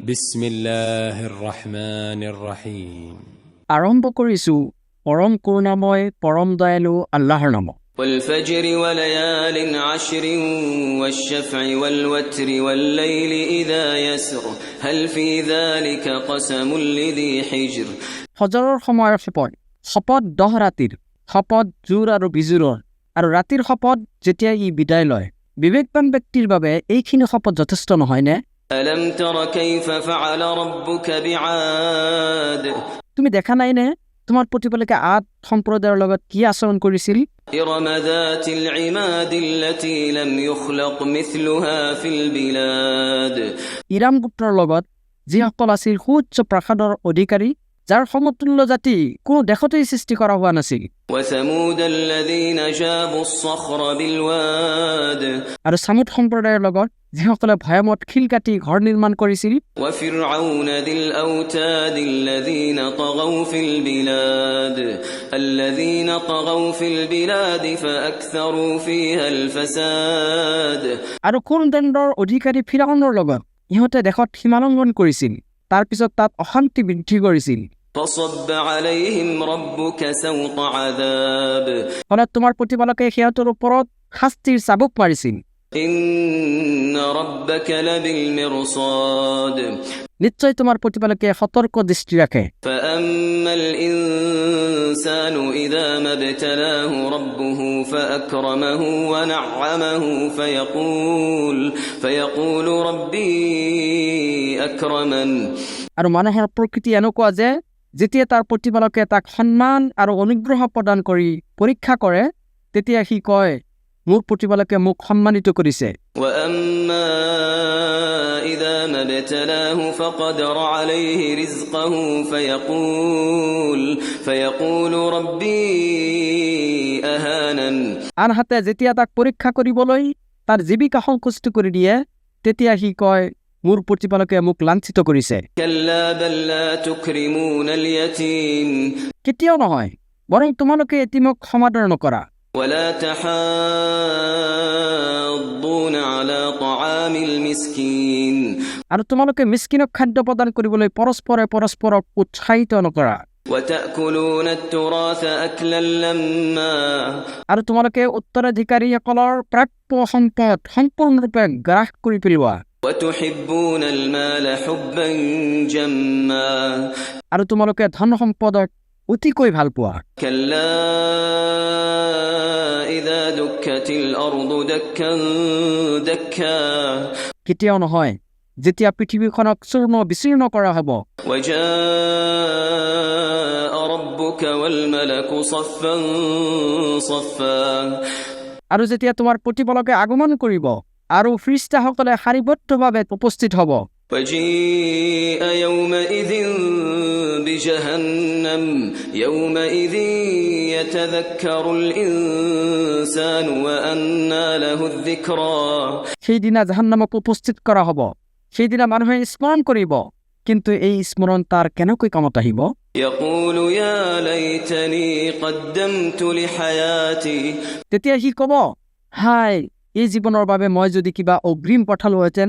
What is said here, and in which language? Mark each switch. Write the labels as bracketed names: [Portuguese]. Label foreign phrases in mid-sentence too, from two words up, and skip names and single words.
[Arabic] بسم الله الرحمن الرحيم. [Assamese] আৰম্ভ কৰিছোঁ পৰম কৰুণাময় পৰম দয়ালু আল্লাহৰ নামত। [Arabic] والفجر وليال عشر والشفع والوتر والليل إذا يسر هل في ذلك قسم لذي حجر। [Assamese] ফজৰৰ সময়ৰ শপত, শপত 10 ৰাতিৰ, শপত জোৰ আৰু বিজোৰৰ, আৰু ৰাতিৰ শপত যেতিয়া ই বিদায় লয়। বিবেকবান ব্যক্তিৰ বাবে এইখিনি শপত যথেষ্ট নহয়নে? [Arabic] ألم تر كيف فعل ربك بعاد। [Assamese] তুমি দেখা নাইনে তোমাৰ প্ৰতিপালকে আদ সম্প্ৰদায়ৰ লগত কি আচৰণ কৰিছিল? [Arabic] إرم ذات العماد التي لم يخلق مثلها في البلاد। [Assamese] ইৰাম গোত্ৰৰ লগত যিসকল আছিল সুউচ্চ প্ৰাসাদৰ অধিকাৰী, যাৰ সমতুল্য জাতি কোনো দেশতেই সৃষ্টি কৰা হোৱা নাছিল। [Arabic] وثمود الذين جابوا الصخر بالواد। [Assamese] আৰু সামুদ সম্প্ৰদায়ৰ লগত যিসকলে ভয়ামত শিল কাটি ঘৰ নিৰ্মাণ কৰিছিল। [Arabic] وفرعون ذي الأوتاد الذين طغوا في البلاد فأكثروا فيها الفساد। [Assamese] আৰু কোন দণ্ডৰ অধিকাৰী ফিৰাউনৰ লগত ইহঁতে দেশত সীমালংঘন কৰিছিল, তাৰ পিছত তাত অশান্তি বৃদ্ধি কৰিছিল। [Arabic] فصب عليهم ربك سوط عذاب। [Assamese] ফলত তোমাৰ প্ৰতিপালকে সিহঁতৰ ওপৰত শাস্তিৰ চাবুক মাৰিছিল। [Arabic] إن ربك لبالمرصاد। [Assamese] নিশ্চয় তোমাৰ প্ৰতিপালকে সতৰ্ক দৃষ্টি ৰাখে। [Arabic] فأما الإنسان إذا ما ابتلاه ربه فأكرمه ونعمه فيقول ربي أكرمن। [Assamese] আৰু মানুহৰ প্ৰকৃতি এনেকুৱা যে যেতিয়া তাৰ প্ৰতিপালকে তাক সন্মান আৰু অনুগ্ৰহ প্ৰদান কৰি পৰীক্ষা কৰে, তেতিয়া সি কয়, মোৰ প্ৰতিপালকে মোক সন্মানিত কৰিছে। [Arabic] وأما إذا ما ابتلاه فقدر عليه رزقه فيقول ربي أهانن। [Assamese] আনহাতে যেতিয়া তাক পৰীক্ষা কৰিবলৈ তাৰ জীৱিকা সংকুচিত কৰি দিয়ে, তেতিয়া সি কয়, মোৰ প্ৰতিপালকে মোক লাঞ্ছিত কৰিছে। [Arabic] كلا بل لا تكرمون اليتيم। [Assamese] কেতিয়াও নহয়, বৰং তোমালোকে এতিমক সমাদৰ নকৰা। [Arabic] ولا تحاضون على طعام المسكين। [Assamese] আৰু তোমালোকে মিস্কিনক খাদ্য প্ৰদান কৰিবলৈ পৰস্পৰক উৎসাহিত নকৰা। [Arabic] وتأكلون التراث أكلا لما। [Assamese] আৰু তোমালোকে উত্তৰাধিকাৰীসকলৰ প্ৰাপ্য সম্পদ সম্পূৰ্ণৰূপে গ্ৰাস কৰি পেলোৱা। [Arabic] وتحبون المال حبا جما। [Assamese] আৰু তোমালোকে ধন সম্পদক অতিকৈ ভাল পোৱা। [Arabic] كلا إذا دكت الأرض دكا دكا। [Assamese] কেতিয়াও নহয়, যেতিয়া পৃথিৱীখনক চূৰ্ণ বিচূৰ্ণ কৰা হ'ব। [Arabic] وجاء ربك والملك صفا صفا। [Assamese] আৰু যেতিয়া তোমাৰ প্ৰতিপালকে আগমন কৰিব আৰু ফিৰিষ্টাসকলে শাৰীবদ্ধভাৱে উপস্থিত হ'ব। [Arabic] وجيء يومئذ بجهنم يومئذ يتذكر الإنسان وأنى له الذكرى। [Assamese] সেইদিনা জাহান্নামক উপস্থিত কৰা হ'ব। সেইদিনা মানুহে স্মৰণ কৰিব, কিন্তু এই স্মৰণ তাৰ কেনেকৈ কামত আহিব? [Arabic] يقول يا ليتني قدمت لحياتي। [Assamese] তেতিয়া সি ক'ব, হাই, এই জীৱনৰ বাবে মই যদি কিবা অগ্ৰিম পঠালোহেঁতেন।